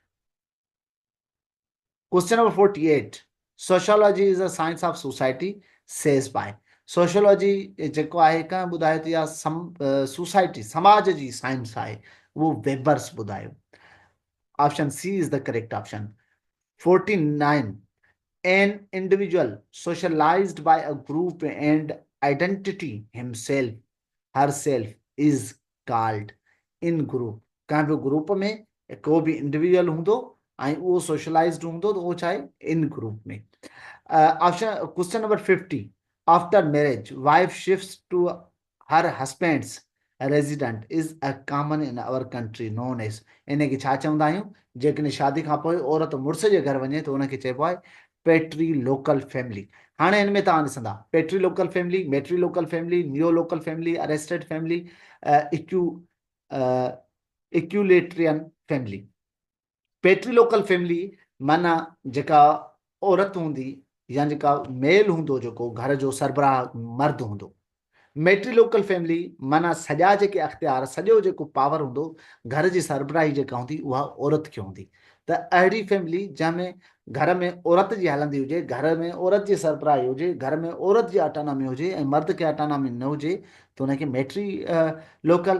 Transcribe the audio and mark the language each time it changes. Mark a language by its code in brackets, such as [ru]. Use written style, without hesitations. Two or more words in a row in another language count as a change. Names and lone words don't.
[en] Question number 48. Sociology is a science of society says by. [sd] Sociology जेको आहे कंहिं ॿुधायो त इहा सोसाइटी समाज जी साइंस आहे, उहो वेबर्स ॿुधायो। [en] Option C is the correct option. 49. An individual socialized by a group and identity himself herself is called in group। [sd] कंहिं बि ग्रुप में को बि इंडिविजुअल हूंदो ऐं उहो सोशलाइज्ड हूंदो त उहो छा आहे, इन ग्रुप में। [en] Option question number 50. After marriage wife shifts to her husband's resident is a common in our country known as. [sd] इन खे छा चवंदा आहियूं? जेकॾहिं शादी खां पोइ औरत मुड़ुस जे घर वञे त उनखे चइबो आहे [en] patri local family. [sd] हाणे हिन में तव्हां ॾिसंदा [en] patri local family, matri local family, neo local family, arrested family, equ equalitarian family. patri local family [sd] माना जेका औरत हूंदी या जेका मेल हूंदो, जेको घर जो सरबराह मर्द हूंदो। [en] matri local family [sd] माना सॼा जेके अख़्तियार, सॼो जेको पावर हूंदो घर जी सरबराही जेका हूंदी उहा औरत खे हूंदी। त अहिड़ी फैमिली जंहिंमें घर में औरत जी हलंदी हुजे, घर में औरत जी सरबराही हुजे, घर में औरत जी ऑटोनॉमी हुजे ऐं मर्द खे ऑटोनॉमी न हुजे त हुनखे [en] matri local.